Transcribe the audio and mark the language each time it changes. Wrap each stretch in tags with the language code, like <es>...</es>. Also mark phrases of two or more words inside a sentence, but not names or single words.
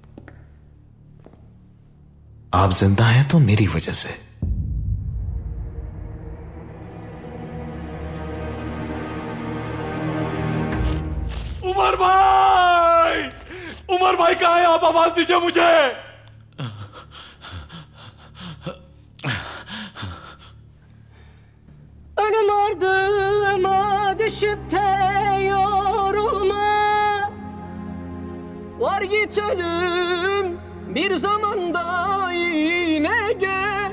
<hi>आप जिंदा हैं तो मेरी वजह से। उमर भाई, उमर भाई कहाँ हैं आप? आवाज दीजिए मुझे।</hi> <tr>Önümardıma düşüp de yorulma. Var git ölüm bir zamanda yine gel.</tr>